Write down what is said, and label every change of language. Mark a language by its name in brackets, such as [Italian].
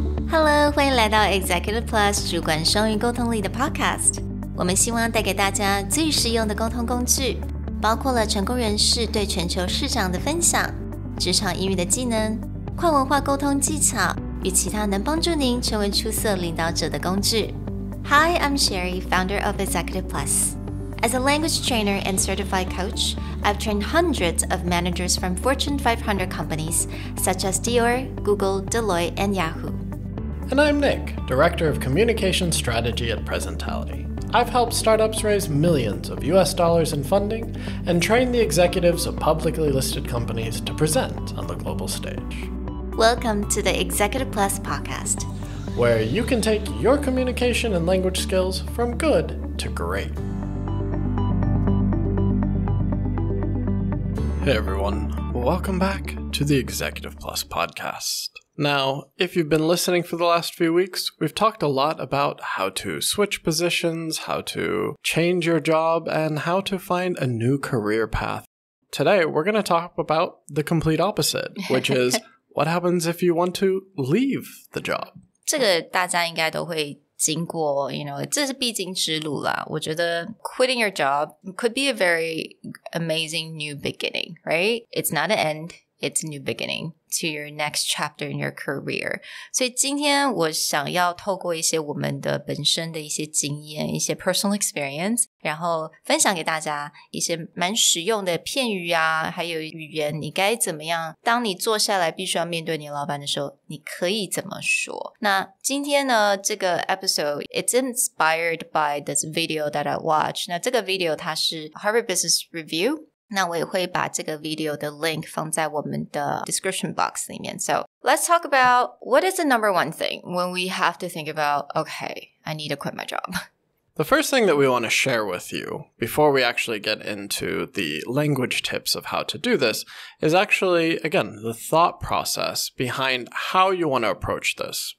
[Chinese] Hello， 欢迎来到 Executive Plus 主管双语沟通力的 podcast。我们希望带给大家最实用的沟通工具，包括了成功人士对全球市场的分享、职场英语的技能、跨文化沟通技巧与其他能帮助您成为出色领导者的工具。 [English] Hi, I'm Sherry, founder of Executive Plus. As a language trainer and certified coach, I've trained hundreds of managers from Fortune 500 companies such as Dior, Google, Deloitte, and Yahoo. And I'm Nick, Director of Communication Strategy at Presentality. I've helped startups raise millions of US dollars in funding and train the executives of publicly listed companies to present on the global stage. Welcome to the Executive Plus podcast, where you can take your communication and language skills from good to great. Hey everyone, welcome back to the Executive Plus podcast. Now, if you've been listening for the last few weeks, we've talked a lot about how to switch positions, how to change your job, and how to find a new career path. Today, we're going to talk about the complete opposite, which is what happens if you want to leave the job. [Chinese] 这个大家应该都会经过 这是必经之路啦。我觉得 [English] quitting your job could be a very amazing new beginning, right? It's not an end, it's a new beginning to your next chapter in your career. [Chinese] 所以今天我想要透过一些我们的本身的一些经验，一些 [English] personal experience， [Chinese] 然后分享给大家一些蛮实用的片语啊，还有语言，你该怎么样，当你坐下来必须要面对你的老板的时候，你可以怎么说。那今天呢，这个 [English] episode it's inspired by this video that I watched. [Chinese] 那这个 video 它是 Harvard Business Review，那我也会把这个 video 的 link 放在我们的 description box 里面。 [English] So let's talk about what is the number one thing when we have to think about, okay, I need to quit my job. The first thing that we want to share with you before we actually get into the language tips of how to do this is actually, again, the thought process behind how you want to approach this.